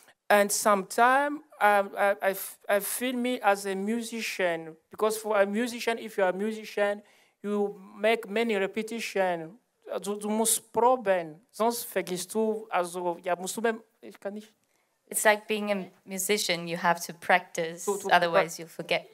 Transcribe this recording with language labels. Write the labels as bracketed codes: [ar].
[en] And sometimes I feel me as a musician because for a musician, if you are a musician, you make many repetitions. [de] Du musst proben, sonst vergisst du, also, ja, musst du ich kann nicht. [en] It's like being a musician, you have to practice, otherwise you forget.